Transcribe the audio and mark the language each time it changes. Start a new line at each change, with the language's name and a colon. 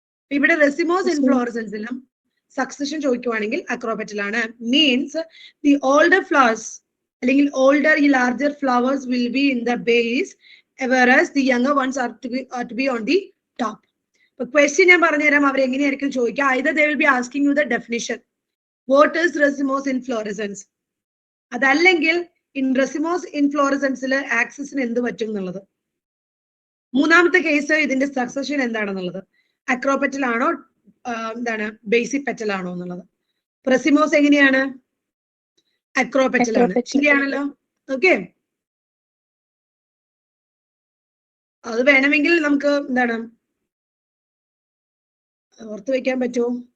Malayalam: ഇവിടെ racemose ഇൻഫ്ലോറസൻസിലും succession ചോദിക്കുവാണെങ്കിൽ അക്രോപെറ്റലാണ്.
English: Means the older flowers അല്ലെങ്കിൽ older ഈ larger flowers will be in the base whereas the younger ones are to be on the top.
Malayalam: ഇപ്പൊ question ഞാൻ പറഞ്ഞുതരാം, അവർ എങ്ങനെയായിരിക്കും ചോദിക്കുക.
English: either they will be asking you the definition, what is racemose inflorescence,
Malayalam: അതല്ലെങ്കിൽ in racemose ഇൻഫ്ലോറസൻസിൽ ആക്സിസിന് എന്ത് പറ്റും എന്നുള്ളത്. മൂന്നാമത്തെ കേസ് ഇതിന്റെ സക്സഷൻ എന്താണെന്നുള്ളത്, അക്രോപെറ്റൽ ആണോ എന്താണ് ബേസിക് പെറ്റൽ ആണോ എന്നുള്ളത്. റെസിമോസ് എങ്ങനെയാണ്? അക്രോപെറ്റൽ ആണ്. ശരിയാണല്ലോ. ഓക്കെ, അത് വേണമെങ്കിൽ നമുക്ക് എന്താണ് ഓർത്ത് വെക്കാൻ പറ്റുമോ?